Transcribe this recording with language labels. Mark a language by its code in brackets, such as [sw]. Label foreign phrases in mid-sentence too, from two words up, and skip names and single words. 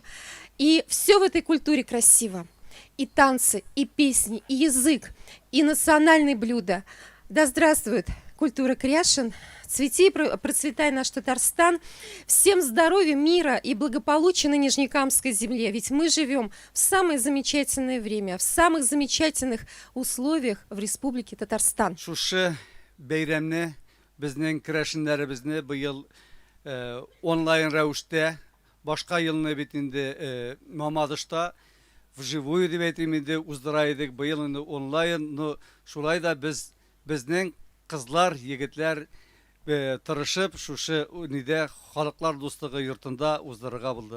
[ru] И все в этой культуре красиво. И танцы, и песни, и язык, и национальные блюда. Да здравствует культура Кряшин! Цвети и процветай наш Татарстан. Всем здоровья, мира и благополучия на Нижнекамской земле. Ведь мы живем в самое замечательное время, в самых замечательных условиях в Республике Татарстан. [tt] Шушы бәйрәмне безнең керәшеннәребезне быел онлайн рәвештә, башка елны бит инде Мамадышта вживую дип әйтим инде уздыра идек, быел инде онлайн, но шулай да безнең кызлар, егетләр тырышып шушы униде халыклар достыгы йортында уздырырга булдык.